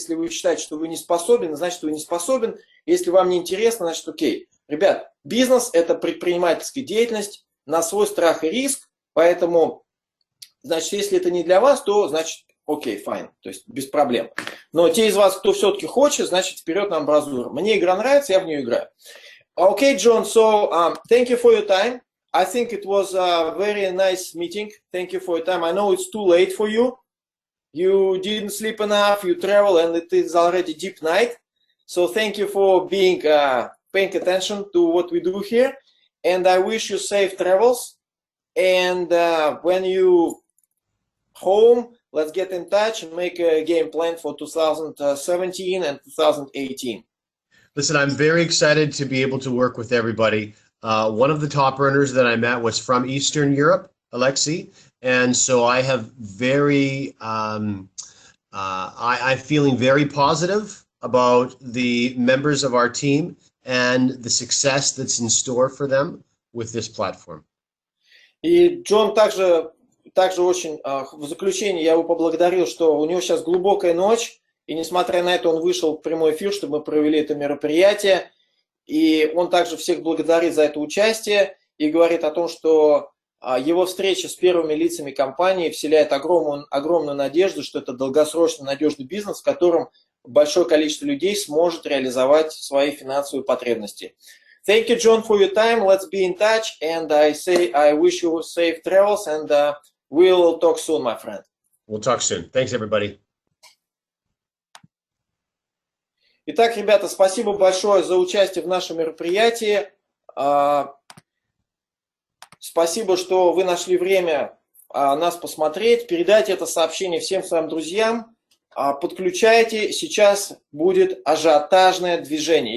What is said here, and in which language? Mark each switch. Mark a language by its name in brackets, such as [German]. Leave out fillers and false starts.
[Russian] Если вы считаете, что вы не способен, значит, вы не способен. Если вам не интересно, значит, окей. Ребят, бизнес – это предпринимательская деятельность на свой страх и риск, поэтому, значит, если это не для вас, то, значит, окей, fine, то есть без проблем. Но те из вас, кто все-таки хочет, значит, вперед на амбразуру. Мне игра нравится, я в нее играю. [English] Okay, John, so thank you for your time. I think it was a very nice meeting. Thank you for your time. I know it's too late for you. You didn't sleep enough, you travel, and it is already deep night. So thank you for being paying attention to what we do here. And I wish you safe travels. And when you home, let's get in touch and make a game plan for 2017 and 2018. Listen, I'm very excited to be able to work with everybody. One of the top earners that I met was from Eastern Europe, Alexei, and so I have I'm feeling very positive about the members of our team and the success that's in store for them with this platform. [Russian] И Джон также очень в заключение я его поблагодарил, что у него сейчас глубокая ночь. И несмотря на это, он вышел в прямой эфир, чтобы мы провели это мероприятие. И он также всех благодарит за это участие и говорит о том, что его встреча с первыми лицами компании вселяет огромную надежду, что это долгосрочный надежный бизнес, в котором большое количество людей сможет реализовать свои финансовые потребности. [English] Thank you, John, for your time. Let's be in touch. And I wish you safe travels. And we'll talk soon, my friend. We'll talk soon. Thanks, everybody. [Russian] Итак, ребята, спасибо большое за участие в нашем мероприятии. Спасибо, что вы нашли время нас посмотреть. Передайте это сообщение всем своим друзьям. Подключайте, сейчас будет ажиотажное движение.